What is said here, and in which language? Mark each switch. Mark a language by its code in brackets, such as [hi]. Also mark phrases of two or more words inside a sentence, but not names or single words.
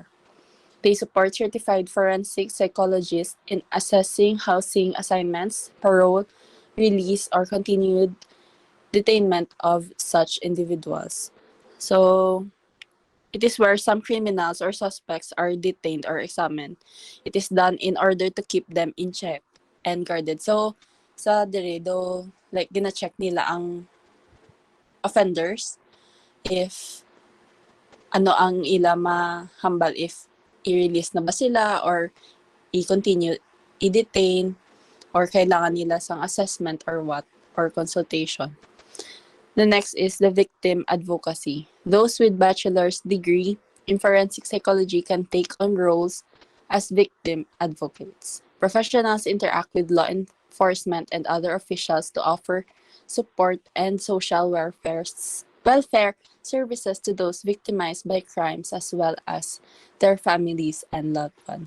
[en] They support certified forensic psychologists in assessing housing assignments, parole, release, or continued detainment of such individuals. So, it is where some criminals or suspects are detained or examined. It is done in order to keep them in check and guarded. So, [hil] sa dire do, like, gina-check nila ang offenders if ano ang ila mahambal, if i-release na ba sila or i-continue, i-detain, or kailangan nila sang assessment [en] or what, or consultation. The next is the victim advocacy. Those with bachelor's degree in forensic psychology can take on roles as victim advocates. Professionals interact with law enforcement and other officials to offer support and social welfare services to those victimized by crimes as well as their families and loved ones.